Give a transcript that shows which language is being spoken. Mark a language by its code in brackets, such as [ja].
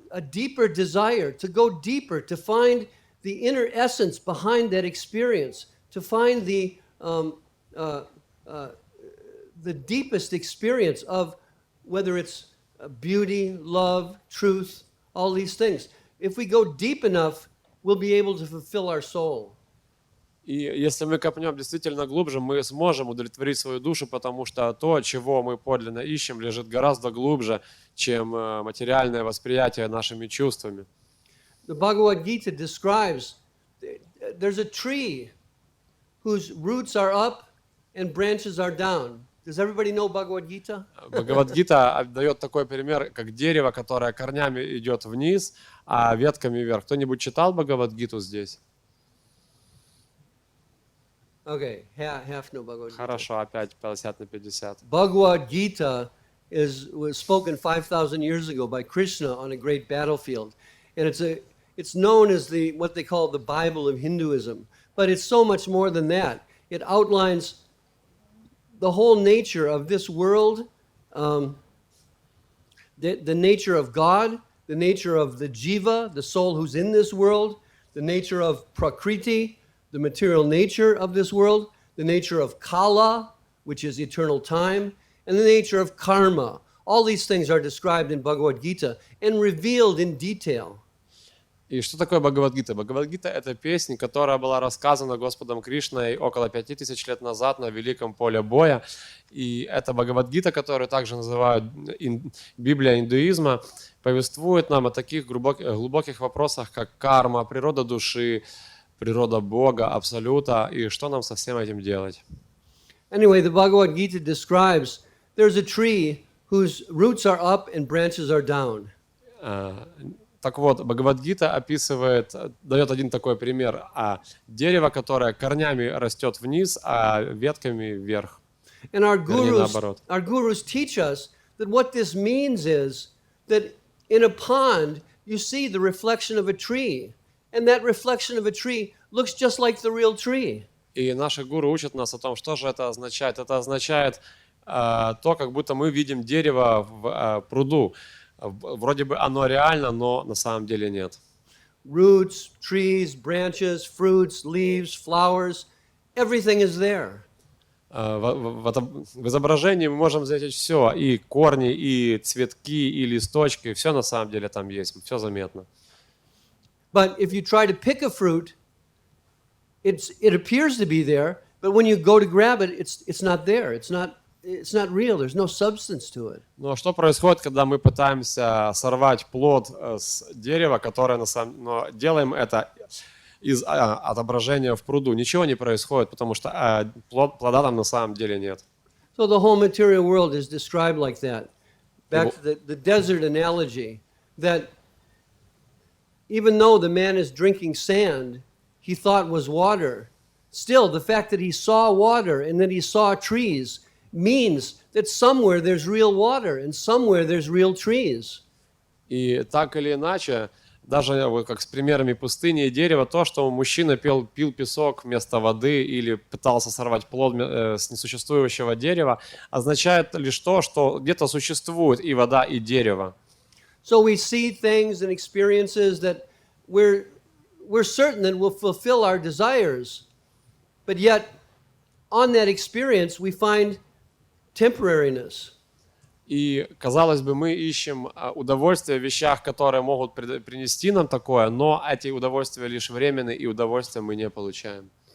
[en] deeper desire, to go deeper, to find the inner essence behind that experience, to find the deepest experience of whether it's beauty, love, truth, all these things. If we go deep enough, we'll be able to fulfill our soul. [ru] И если мы копнем действительно глубже, мы сможем удовлетворить свою душу, потому что то, чего мы подлинно ищем, лежит гораздо глубже, чем материальное восприятие нашими чувствами. [en] The Bhagavad Gita describes there's a tree whose roots are up and branches are down. Does everybody know Bhagavad Gita? [ru] Бхагавад-гита дает такой пример, как дерево, которое корнями идет вниз, а ветками вверх. Кто-нибудь читал Бхагавад-гиту здесь? [en] Okay, half know Bhagavad Gita. [ru] Хорошо, опять 50 на 50. [en] Bhagavad Gita was spoken 5,000 years ago by Krishna on a great battlefield. And it's known as what they call the Bible of Hinduism. But it's so much more than that. It outlines the whole nature of this world, the nature of God, the nature of the jiva, the soul who's in this world, the nature of prakriti, the material nature of this world, the nature of kala, which is eternal time, and the nature of karma. All these things are described in Bhagavad Gita and revealed in detail. [ru] И что такое Бхагавад-гита? Бхагавад-гита — это песня, которая была рассказана Господом Кришной около 5000 лет назад на Великом поле боя. И это Бхагавад-гита, которую также называют Библия индуизма, повествует нам о таких глубоких вопросах, как карма, природа души, природа Бога, Абсолюта, и что нам со всем этим делать. [en] Anyway, the Bhagavad Gita describes there's a tree whose roots are up and branches are down. [ru] Так вот, Бхагавад-гита описывает, дает один такой пример. Дерево, которое корнями растет вниз, а ветками вверх. [en] And our gurus teach us that what this means is that in a pond you see the reflection of a tree. And that reflection of a tree looks just like the real tree. [ru] И наши гуру учат нас о том, что же это означает. Это означает то, как будто мы видим дерево в пруду. Вроде бы оно реально, но на самом деле нет. [en] Roots, trees, branches, fruits, leaves, flowers, everything is there. [ru] В изображении мы можем заметить все, и корни, и цветки, и листочки, все на самом деле там есть, все заметно. [en] But if you try to pick a fruit, it appears to be there, but when you go to grab it, it's not there. It's not real. There's no substance to it. [ru] Но что происходит, когда мы пытаемся сорвать плод с дерева, которое но делаем это из отображения в пруду? Ничего не происходит, потому что плода там на самом деле нет. [en] So the whole material world is described like that. Back to the desert analogy, that even though the man is drinking sand, he thought was water. Still, the fact that he saw water and that he saw trees means that somewhere there's real water and somewhere there's real trees. [ru] И так или иначе, даже вот как с примерами пустыни и дерева, то, что мужчина пил песок вместо воды или пытался сорвать плод с несуществующего дерева, означает лишь то, что где-то существует и вода, и дерево. [en] So we see things and experiences that we're certain that will fulfill our desires, but yet on that experience we find temporariness. [ru] И, казалось бы, мы ищем удовольствие в вещах, которые могут принести нам такое, но эти удовольствия лишь временные, и удовольствия мы не получаем.